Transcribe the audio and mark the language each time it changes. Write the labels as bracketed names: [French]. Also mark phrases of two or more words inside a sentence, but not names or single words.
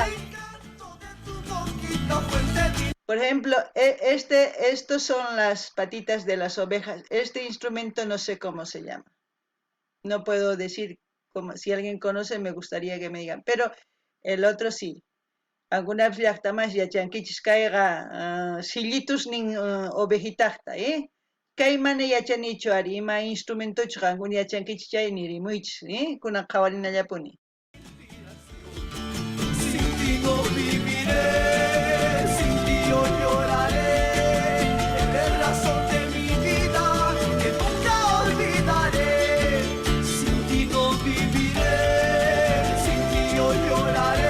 [Spanish] El encanto de tu boquita, fuente de... Por ejemplo, estos son las patitas de las ovejas. Este instrumento no sé cómo se llama. No puedo decir cómo. Si alguien conoce, me gustaría que me digan. Pero el otro sí. [Quechua] Alguna vez llaqtamas yachankichis kayqa sillitus nin ovejitaqta, Kaymana yachanichu ari ima instrumentochu qankuna yachankichis chay nirimuychis, kunan qhawarinallapuni. [Spanish] Sin ti no viviré, sin ti yo lloraré. Eres razón de mi vida que nunca olvidaré. Sin ti no viviré, sin ti yo lloraré.